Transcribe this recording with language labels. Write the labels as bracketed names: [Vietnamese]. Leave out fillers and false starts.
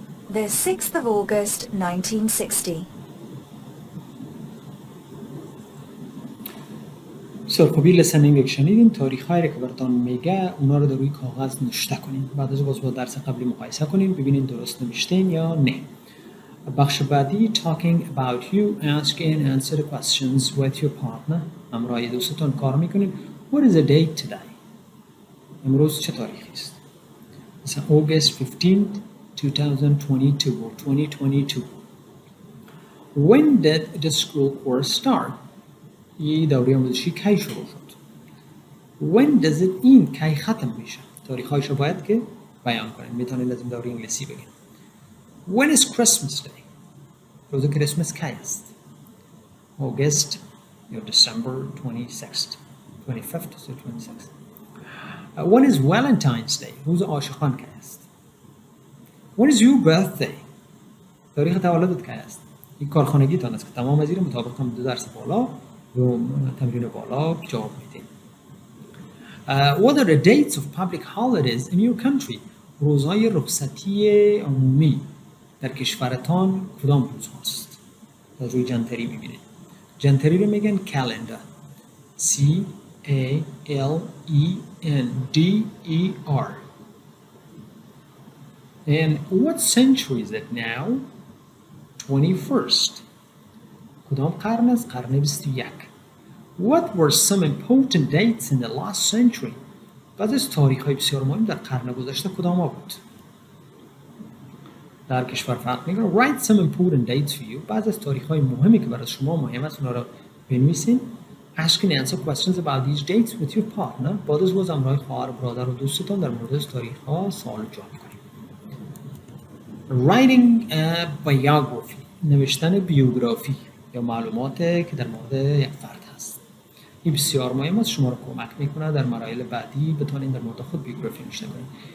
[English] The 6th of August, 1960. [Persian] سرخوبی لسنینگ شنیدین. تاریخ‌هایی که براتون میگه اونا رو در روی کاغذ نوشته کنین. بعد از باز با درس قبلی مقایسه کنین ببینین درست نوشتین یا نه. بخش بعدی [English] talking about you, ask and answer the questions with your partner. [Persian] همراه دوستتون کار میکنین. [English] What is the date today? [Persian] امروز چه تاریخی است؟ مثلا [English] August 15th 2022 or 2022. When did the school course start? [Persian] این دوره آموزشی کی شروع شد؟ [English] When does it end? [Persian] کی ختم میشه؟ تاریخ‌هایش رو باید که بیان کنید. میتونید از این دوره انگلیسی بگید. [English] When is Christmas Day? [Persian] روز کریسمس کی است؟ August یا December 26th 25th or 26th. [English] When is Valentine's Day? [Persian] روز عاشقان کی است؟ [English] When is your birthday? [Persian] تاریخ تولدت کی است؟ این کارخانگیتان است که تمام زیر مطابق هم 2 درس بالا و تمرین بالا جواب میدین. [English] What are the dates of public holidays in your country? [Persian] روزهای رخصتی عمومی در کشورتان کدام روز هست؟ از روی جنتری میبینید. جنتری رو میگن calendar. [English] C-A-L-E-N-D-E-R. And what century is it now? [Persian] 21st. کدام قرن است؟ قرن 21. [English] What were some important dates in the last century? [Persian] بعضی از تاریخ‌های بسیار مهم در قرن گذشته کدام بود؟ در کشور فرق میکنه. [English] Write some important dates for you. [Persian] بعضی از تاریخ‌های مهمی که برای شما مهم است اونا رو بنویسین. [English] Ask and answer questions about these dates with your partner. [Persian] بعد از روز همراه خواهر، برادر و دوستتان در مورد از تاریخ‌ها سوال و جواب کنید. [English] Writing a biography. [Persian] نوشتن بیوگرافی یا معلوماتی که در مورد یک فرد هست. این بسیار مهم است، شما رو کمک میکنه در مراحل بعدی بتونید در مورد خود بیوگرافی نوشته کنید.